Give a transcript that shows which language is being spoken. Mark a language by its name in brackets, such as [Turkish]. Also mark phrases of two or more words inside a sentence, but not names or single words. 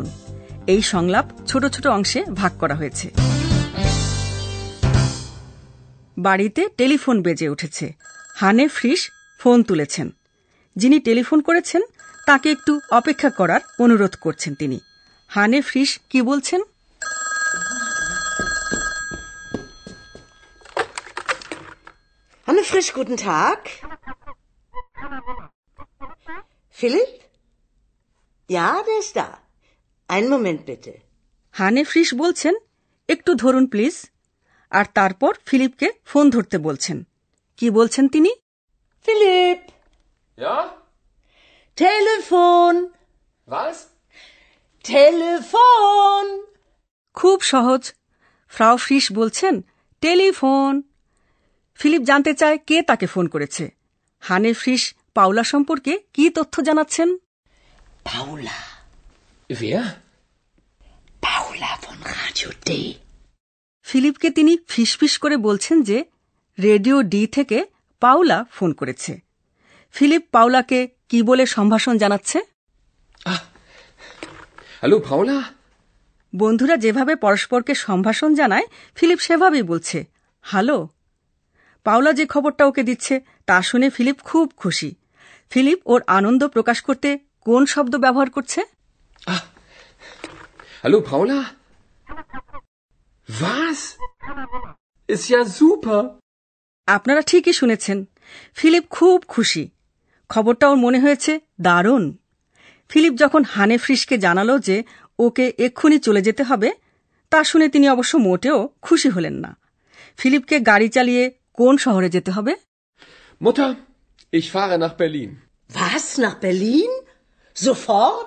[Bangla] এই সংলাপ ছোট ছোট অংশে ভাগ করা হয়েছে। বাড়িতে টেলিফোন বেজে উঠেছে। হানে ফ্রিশ ফোন তুলেছেন। যিনি টেলিফোন করেছেন তাকে একটু অপেক্ষা করার অনুরোধ করছেন তিনি। হানে ফ্রিশ কি বলছেন? [German] Anne Frisch, guten Tag. Philipp? Ja, der ist da. Einen Moment bitte. [Bangla] হানে ফ্রিশ বলছেন, একটু ধরুন প্লিজ। আর তারপর ফিলিপকে ফোন ধরতে বলছেন। কি বলছেন তিনি? [German] Philipp! Ja? Telefon! Was? Telefon! [Bangla] খুব সহজ। ফ্রাউ ফ্রিশ বলছেন টেলিফোন। ফিলিপ জানতে চায় কে তাকে ফোন করেছে। হানে ফ্রিশ পাউলা সম্পর্কে কি তথ্য জানাচ্ছেন? [German] Paula. Wer? Paula von Radio D. [Bangla] ফিলিপকে তিনি ফিসফিস করে বলছেন যে রেডিও ডি থেকে পাওলা ফোন করেছে। ফিলিপ পাওলাকে কি বলে সম্ভাষণ জানাচ্ছে? হ্যালো পাওলা। বন্ধুরা যেভাবে পরস্পরকে সম্ভাষণ জানায় ফিলিপ সেভাবেই বলছে হ্যালো। পাওলা যে খবরটা ওকে দিচ্ছে তা শুনে ফিলিপ খুব খুশি। ফিলিপ ওর আনন্দ প্রকাশ করতে কোন শব্দ ব্যবহার করছে? হ্যালো পাওলা। Was? [German] Ist ja super. [Bangla] আপনারা ঠিকই শুনেছেন, ফিলিপ খুব খুশি। খবরটা ওর মনে হয়েছে দারুণ। ফিলিপ যখন হানে ফ্রিসকে জানালো যে ওকে এক্ষুনি চলে যেতে হবে, তা শুনে তিনি অবশ্য মোটেও খুশি হলেন না। ফিলিপকে গাড়ি চালিয়ে কোন শহরে যেতে হবে? [German] Mutter, ich fahre nach Berlin. Was? Nach Berlin? Sofort?